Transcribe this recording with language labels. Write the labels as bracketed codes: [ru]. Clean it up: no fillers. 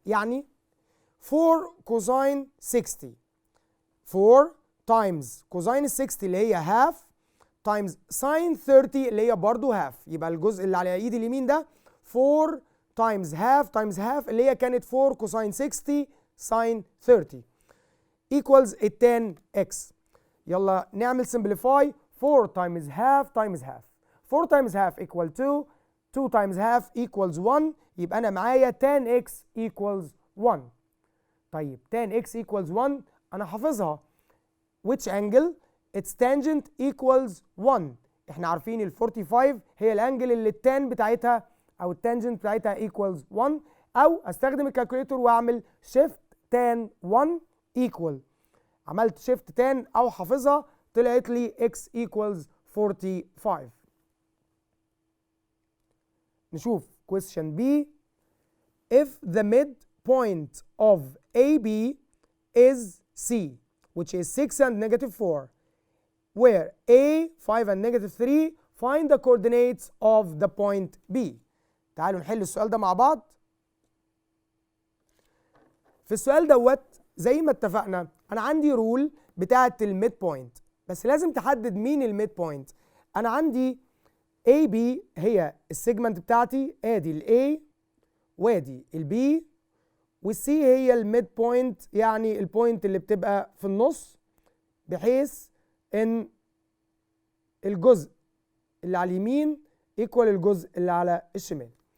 [ar] يعني 4 [en] cosine 60 4 times cosine 60 [ar] اللي هي [en] half times sin 30 [ar] اللي هي برضو half. يبقى الجزء اللي على ايدي اليمين ده [en] 4 times half [ar] اللي هي كانت [en] 4 cosine 60 sin 30 equals 10x. [ar] يلا نعمل [en] simplify 4 times half times half. 4 times half equal 2 2 times half equals 1 [ar] يبقى أنا معايا [en] 10x equals 1. [ar] طيب [en] 10x equals 1 [ar] أنا حافظها. [en] which angle its tangent equals 1. [ar] احنا عارفين ال 45 هي الانجل اللي التان بتاعتها او التانجنت بتاعتها [en] equals 1، [ar] او استخدم الكالكوليتور واعمل [en] shift tan 1 equal، [ar] عملت shift tan او حافظها طلعت لي [en] x equals 45. نشوف question B. If the midpoint of AB is C, which is 6 and -4, where A 5 and -3, find the coordinates of the point B. [ar] تعالوا نحل السؤال ده مع بعض. في السؤال دوت زي ما اتفقنا انا عندي رول بتاعه الميد بوينت، بس لازم تحدد مين الميد بوينت. انا عندي AB هي السيجمنت بتاعتي، ادي الاي وادي البي، والسي هي الميد بوينت يعني البوينت اللي بتبقى في النص، بحيث ان الجزء اللي على اليمين ايكوال الجزء اللي على الشمال.